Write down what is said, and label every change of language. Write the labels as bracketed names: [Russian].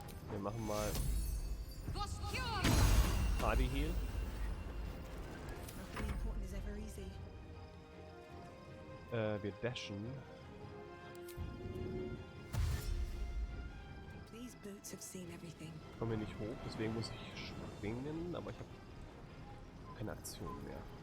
[German] Wir machen mal Party Heal. [English] Nothing important is ever easy. [German] Wir dashen. [English] These boots have seen everything. [German] Ich komme hier nicht hoch, deswegen muss ich springen, aber ich habe keine Aktion mehr.